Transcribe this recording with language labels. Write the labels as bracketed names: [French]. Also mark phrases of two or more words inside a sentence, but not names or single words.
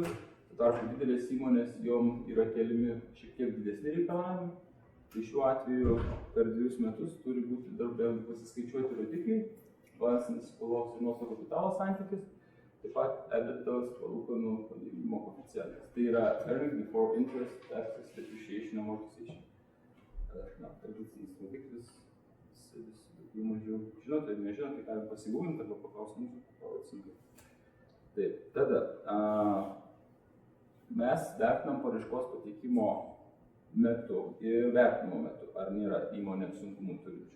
[Lithuanian] Tarpu didelės įmonės, jom yra keliami šiek tiek didesni reikalavimai. Tai šiuo atveju per 2 metus turi būti darbdaviui pasiskaičiuoti rodikliai, balansinis skolos ir nuosavo kapitalo santykis, taip pat EBITDA's palūkanų padidinimo koeficientas. Tai yra [English] earnings before interest, taxes, depreciation, amortization. [Lithuanian] Tradicinis rodiklis, visi daugiau mažiau žinote, jeigu nežinote, tai galime pasigūminti arba paklausti mūsų, paklausinti. Taip, tada mes vertinam paraiškos pateikimo metu ir vertinimo metu, ar nėra įmonėms sunkumų turinčių.